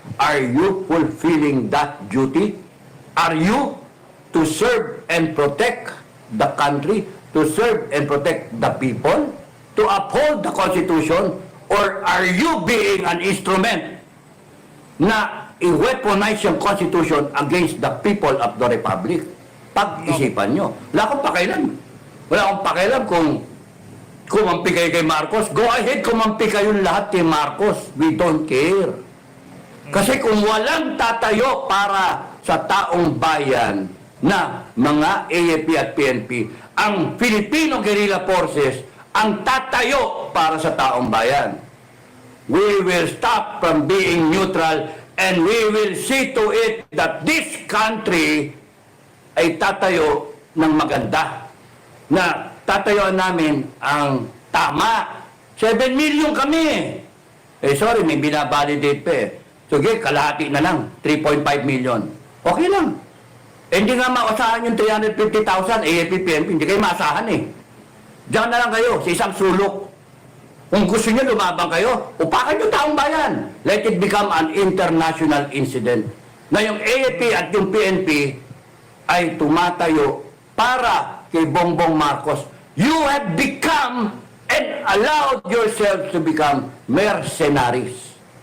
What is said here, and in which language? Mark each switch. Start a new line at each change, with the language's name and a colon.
English: Are you fulfilling that duty? Are you to serve and protect the country, to serve and protect the people, to uphold the Constitution, or are you being an instrument
Filipino: na i-weaponize yung
English: Constitution against the people of the Republic?
Filipino: Pag-isipan nyo. Wala akong pakialam. Wala akong pakialam kung kumampi kayo kay Marcos.
English: Go ahead,
Filipino: kumampi kayong lahat kay Marcos.
English: We don't care.
Filipino: Kasi kung walang tatayo para sa taong bayan na mga AFP at PNP, ang Filipino Guerrilla Forces ang tatayo para sa taong bayan.
English: We will stop from being neutral and we will see to it that this country
Filipino: ay tatayo ng maganda. Na tatayuan namin ang tama. 7 million kami. Sorry, may binabalidate pa eh. Sige, kalahati na lang. 3.5 million. Okay lang. Hindi nga maasahan yung 350,000 AFP, PNP. Hindi kayo maasahan eh. Diyan na lang kayo sa isang sulok. Kung gusto nyo, lumabang kayo, upakan yung taong bayan.
English: Let it become an international incident.
Filipino: Na yung AFP at yung PNP ay tumatayo para kay Bongbong Marcos.
English: You have become and allowed yourselves to become mercenaries.